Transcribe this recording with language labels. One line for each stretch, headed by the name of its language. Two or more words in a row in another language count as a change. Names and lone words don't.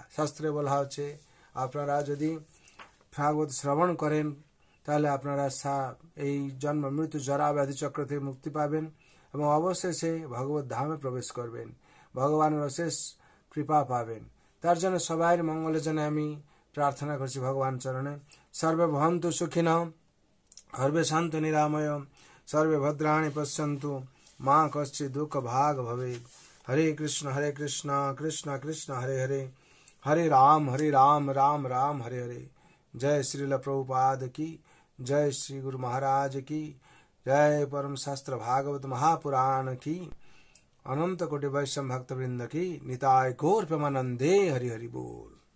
Bangla: শাস্ত্রে বলা হচ্ছে আপনারা যদি ভাগবত শ্রবণ করেন তাহলে আপনারা এই জন্ম মৃত্যু জরা ব্যাধি চক্র থেকে মুক্তি পাবেন এবং অবশেষে ভগবত ধামে প্রবেশ করবেন, ভগবানের অশেষ কৃপা পাবেন। তার জন্য সবাইয়ের মঙ্গলের জন্য আমি প্রার্থনা করছি ভগবান চরণে।
Sanskrit: সর্বে ভবন্তু সুখিনঃ, সর্বে শান্ত নিরাময়, সর্বে ভদ্রাণি পশ্যন্তু, মা কশ্চিৎ দুঃখ ভাগ ভবেৎ। হরে কৃষ্ণ কৃষ্ণ কৃষ্ণ হরে হরে, हरे राम राम राम हरे हरे।
Hindi: जय श्रील प्रभुपाद की जय, श्री गुरु महाराज की जय, परम शास्त्र भागवत महापुराण की, अनंत कोटि वैष्णव भक्त वृंद की
Bangla: নিতাই গৌর প্রেমানন্দে।
Hindi: हरि हरि बोल।